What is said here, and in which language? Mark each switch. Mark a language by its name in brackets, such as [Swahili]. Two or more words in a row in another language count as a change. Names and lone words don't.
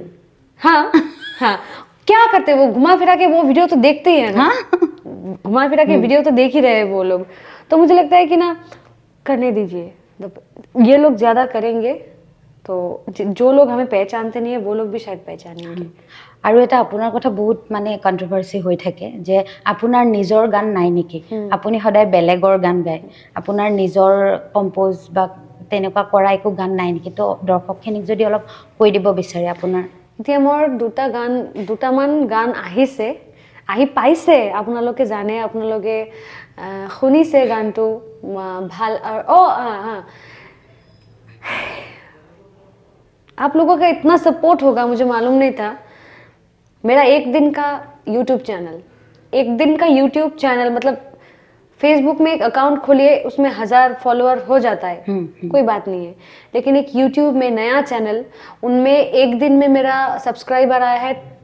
[Hindi] हाँ हाँ क्या करते हैं वो घुमा फिरा के वो वीडियो तो देखते ही है ना घुमा फिरा के वीडियो तो देख ही रहे हैं वो लोग तो मुझे लगता है कि ना करने दीजिए ये लोग ज़्यादा करेंगे तो जो लोग हमें पहचानते नहीं है वो लोग भी शायद पहचानेंगे [Assamese] আৰু এটা আপোনাৰ কথা বহুত মানে কন্ট্ৰভাৰ্সি হৈ থাকে যে আপোনাৰ নিজৰ গান নাই নেকি আপুনি সদায় বেলেগৰ গান গায় আপোনাৰ নিজৰ কম্পোজ বা তেনেকুৱা কৰা একো গান নাই নেকি তো দৰ্শকখিনিক যদি অলপ কৈ দিব বিচাৰে আপোনাৰ এতিয়া মোৰ দুটামান গান আহিছে আহি পাইছে আপোনালোকে জানে আপোনালোকে শুনিছে গানটো ভাল আৰু हाँ [Hindi] आप लोगों का इतना सपोर्ट होगा मुझे मालूम नहीं था मेरा एक दिन का YouTube चैनल मतलब फेसबुक में एक अकाउंट खोलिए उसमें 1000 फॉलोअर हो जाता है कोई बात नहीं है लेकिन एक YouTube में नया चैनल उनमें एक दिन में मेरा सब्सक्राइबर आया है